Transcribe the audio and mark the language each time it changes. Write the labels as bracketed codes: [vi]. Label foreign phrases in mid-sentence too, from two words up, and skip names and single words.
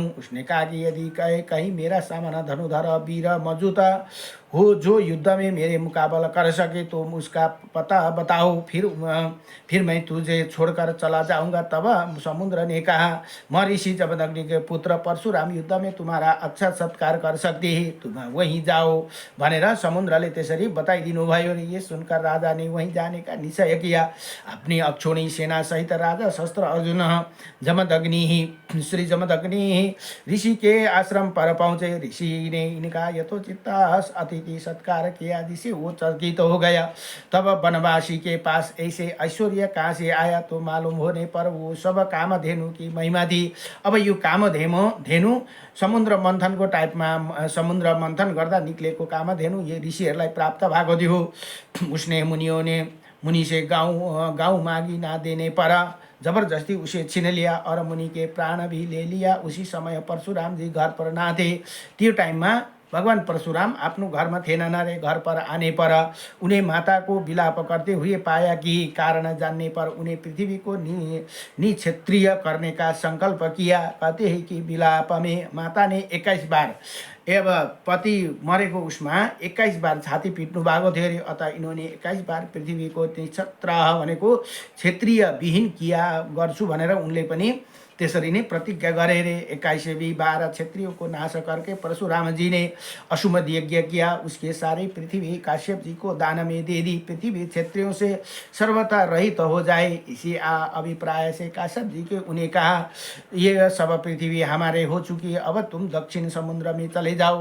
[hi] उसने कहा कि यदि कहीं मेरा सामना धनुधर वीर मौजूद हो जो युद्ध में मेरे मुकाबला कर सके तो उसका पता बताओ, फिर मैं तुझे छोड़कर चला जाऊंगा। तब समुद्र ने कहा, मैं ऋषि जमदग्नि के पुत्र परशुराम युद्ध में तुम्हारा अच्छा सत्कार कर सकते हैं, तुम वहीं जाओ [ne] भनेर समुद्रले त्यसरी बताइदिनु भयो। [hi] ये सुनकर राजा ने वहीं जाने का निश्चय किया। अपनी अक्षोणी सेना सहित राजा शस्त्र अर्जुन श्री जमदग्नि ऋषि के आश्रम पर पहुंचे। ऋषि ने इनका यथोचित अतिथि सत्कार किया जिससे वो चकित हो गया। तब वनवासी के पास ऐसे ऐश्वर्य कहाँ से आया तो मालूम होने पर वो सब कामधेनु की महिमा थी। [ne] अब यो कामधेनु समुद्र मन्थनको टाइपमा समुद्र मन्थन गर्दा निक्लेको कामधेनु ये ऋषिहरूलाई प्राप्त भएको थियो। [hi] उसने मुनि से गाँव मागी ना देने पर जबरदस्ती उसे छीन लिया और मुनि के प्राण भी ले लिया। उसी समय परशुराम जी घर पर ना थे। [ne] त्यो टाइममा भगवान परशुराम आफ्नो घरमा थिएनन् रे। [hi] घर पर आने पर उन्हें माता को विलाप करते हुए पाया कि कारण जानने पर उन्हें पृथ्वी को निक्षत्रिय करने का संकल्प किया। कहते हैं कि विलाप में माता ने 21 बार पति [ne] मरेको उसमा 21 बार छाती पिट्नु भएको थियो अरे। [hi] अतः इन्होंने 21 बार पृथ्वी को निक्षत्र [ne] भनेको क्षेत्रीय विहीन किया गर्छु भनेर उनले पनि त्यसरी नै प्रतिज्ञा गरे रे। [hi] 21वीं बार क्षेत्रियों को नाश करके परशुराम जी ने अश्वमेध यज्ञ किया। उसके सारी पृथ्वी काश्यप जी को दान में दे दी। पृथ्वी क्षेत्रियों से सर्वथा रहित हो जाए, इसी अभिप्राय से काश्यप जी के उन्हें कहा, ये सब पृथ्वी हमारे हो चुकी है, अब तुम दक्षिण समुद्र में चले जाओ।